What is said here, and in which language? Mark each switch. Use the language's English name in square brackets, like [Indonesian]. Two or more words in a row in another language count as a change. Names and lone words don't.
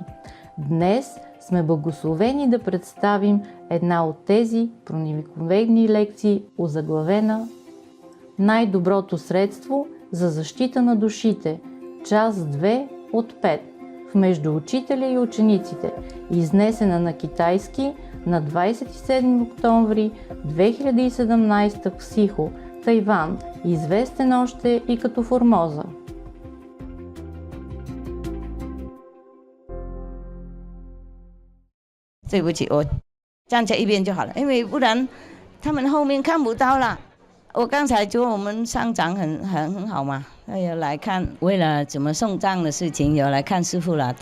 [Bulgarian] Днес сме благословени да представим една от тези проникновени лекции, озаглавена "Най-доброто средство за защита на душите", част 2 от 5, в Между учителя и учениците, изнесена на китайски на 27 октомври 2017 в Сихо, Тайван, известен още и като Формоза. [Chinese] 对不起，我站在一边就好了，因为不然他们后面看不到了。我刚才说我们上长很好嘛，有来看，为了怎么送葬的事情有来看师父了。